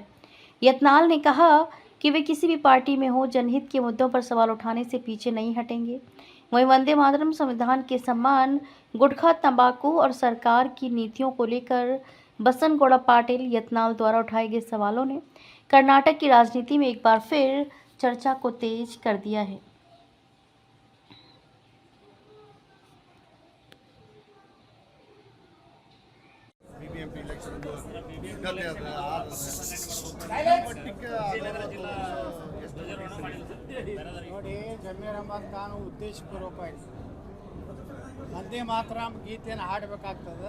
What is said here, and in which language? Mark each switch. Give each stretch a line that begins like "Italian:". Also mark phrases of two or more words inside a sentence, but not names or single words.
Hindi: यत्नाल ने कहा कि वे किसी भी पार्टी में हो, जनहित के मुद्दों पर सवाल उठाने से पीछे नहीं हटेंगे। वहीं वंदे मातरम संविधान के सम्मान, गुटखा, तंबाकू और सरकार की नीतियों को लेकर बसंत गौड़ा पाटिल यत्नाल द्वारा उठाए गए सवालों ने कर्नाटक की राजनीति में एक बार फिर चर्चा को तेज कर दिया है।
Kannada: ನೋಡಿ, ಜಮೀರ್ ಅಹಮದ್ ಖಾನ್ ಉದ್ದೇಶಪೂರ್ವಕವಾಗಿ ವಂದೇ ಮಾತರಂ ಗೀತೆಯನ್ನು ಹಾಡಬೇಕಾಗ್ತದೆ.